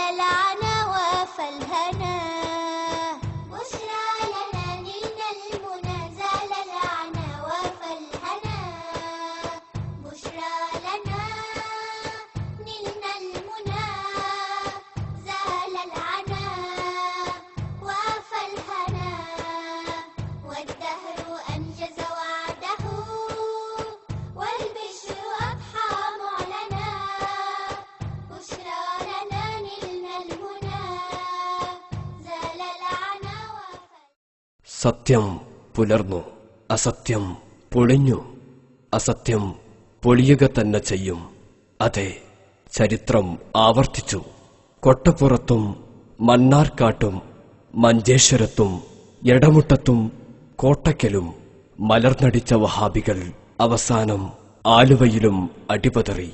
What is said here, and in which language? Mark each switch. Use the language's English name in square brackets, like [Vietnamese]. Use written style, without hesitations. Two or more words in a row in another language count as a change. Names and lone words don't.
[Arabic] العنا وافى الهنا بشرى لنا نلنا المنى زال العنا وافى الهنا بشرى لنا نلنا المنى زال العنا وافى الهنا والدهر أنجز وعده والبشر أضحى معلنا بشرى لنا نلنا المنى زال العنا وافى [Malayalam] സത്യം പുലർന്നു, അസത്യം പൊളിഞ്ഞു. അസത്യം പൊളിയുക തന്നെ ചെയ്യും. അതെ, ചരിത്രം ആവർത്തിച്ചു. കൊട്ടപ്പുറത്തും മണ്ണാർക്കാട്ടും മഞ്ചേശ്വരത്തും എടമുട്ടത്തും കോട്ടയ്ക്കലും മലർന്നടിച്ച വഹാബികൾ അവസാനം ആലുവയിലും അടിപതറി.